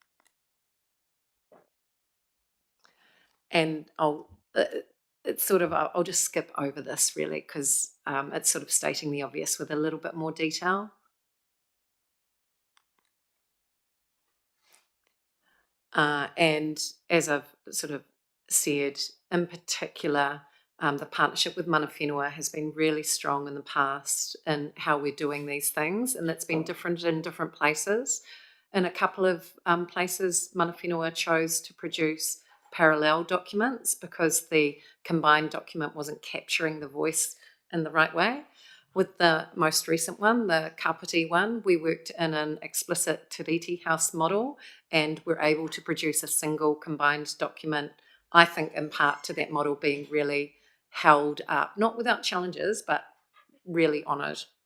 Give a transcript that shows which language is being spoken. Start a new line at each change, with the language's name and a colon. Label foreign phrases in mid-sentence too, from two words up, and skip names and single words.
English: And I'll just skip over this really, because it's sort of stating the obvious with a little bit more detail. And as I've sort of said, in particular, the partnership with
Māori: mana whenua
English: has been really strong in the past in how we're doing these things, and that's been different in different places. In a couple of places,
Māori: mana whenua
English: chose to produce parallel documents because the combined document wasn't capturing the voice in the right way. With the most recent one, the Kapiti one, we worked in an explicit Tiriti House model, and we're able to produce a single combined document, I think in part to that model being really held up, not without challenges, but really honoured.